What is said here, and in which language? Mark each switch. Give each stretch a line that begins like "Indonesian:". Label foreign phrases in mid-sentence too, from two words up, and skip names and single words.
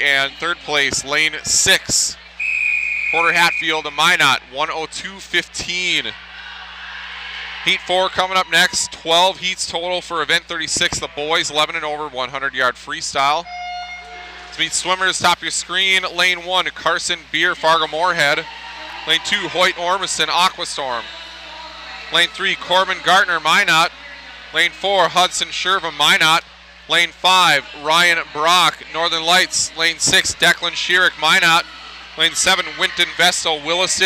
English: And third place, lane 6, Porter Hatfield of Minot, 102.15. Heat 4 coming up next. 12 heats total for event 36. The boys 11 and over, 100-yard freestyle. Meet swimmers, top of your screen. Lane 1, Carson Beer, Fargo-Moorhead. Lane 2, Hoyt Ormison, Aquastorm. Lane 3, Corbin Gartner, Minot. Lane 4, Hudson Sherva, Minot. Lane 5, Ryan Brock, Northern Lights. Lane 6, Declan Schierick, Minot. Lane 7, Winton Vestal, Williston.